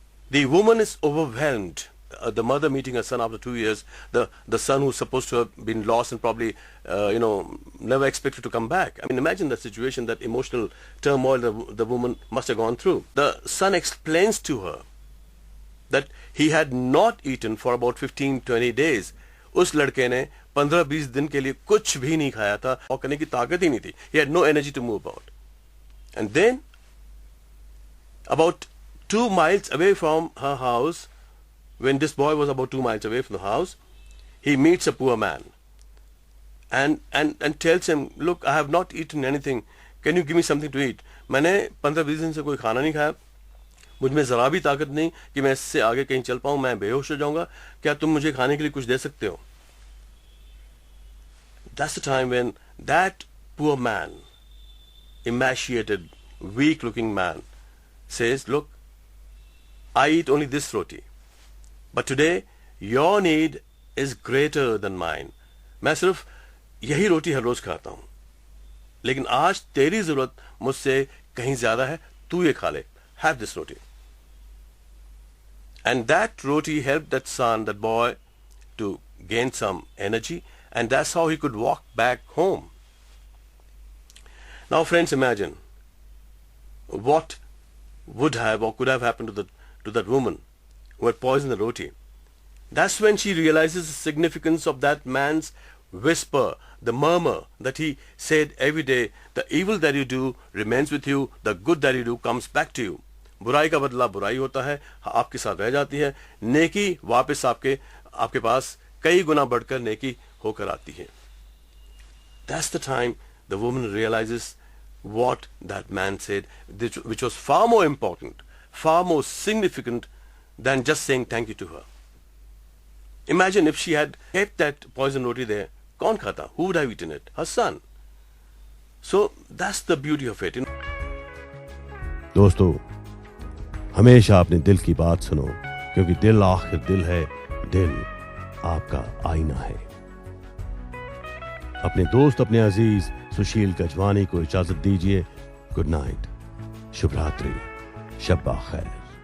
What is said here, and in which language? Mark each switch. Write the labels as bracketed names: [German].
[English] The woman is overwhelmed. The mother meeting her son after 2 years, the son who's supposed to have been lost and probably, never expected to come back. I mean, imagine the situation, that emotional turmoil the woman must have gone through. The son explains to her that he had not eaten for about 15-20 days. [Hindi] उस लड़के ने 15-20 दिन के लिए कुछ भी नहीं खाया था और करने की ताकत ही नहीं थी. [English] He had no energy to move about. And then, about 2 miles away from her house, when this boy was about 2 miles away from the house, he meets a poor man and tells him, look, I have not eaten anything. Can you give me something to eat? [Hindi] मैंने 15-20 दिन से कोई खाना नहीं खाया. मुझ में जरा भी ताकत नहीं कि मैं इससे आगे कहीं चल पाऊं. मैं बेहोश हो जाऊंगा. क्या तुम मुझे खाने के लिए कुछ दे सकते हो? [English] That's the time when that poor man, emaciated, weak-looking man, says, look, I eat only this roti. But today, your need is greater than mine. [Hindi] मैं सिर्फ यही रोटी हर रोज खाता हूं. लेकिन आज तेरी जरूरत मुझसे कहीं ज्यादा है. तू ये खा ले. [English] Have this roti. And that roti helped that son, that boy, to gain some energy, and that's how he could walk back home. Now, friends, imagine what would have or could have happened to that woman who had poisoned the roti. That's when she realizes the significance of that man's whisper, the murmur that he said every day, the evil that you do remains with you, the good that you do comes back to you. बुराई का बदला बुराई होता है, आपके साथ रह जाती है. नेकी वापस आपके पास कई गुना बढ़कर नेकी होकर आती है. That's the time the woman realizes what that man said, which was far more important, far more significant than just saying thank you to her. Imagine if she had kept that poison roti there. [Hindi] कौन खाता? [English] Who would have eaten it? Her son. So that's the beauty of it. [Hindi] दोस्तों, हमेशा अपने दिल की बात सुनो, क्योंकि दिल आखिर दिल है. दिल आपका आईना है. अपने दोस्त, अपने अजीज सुशील गजवानी को इजाजत दीजिए. [English] good night, [Hindi] शुभ रात्रि, शब खैर.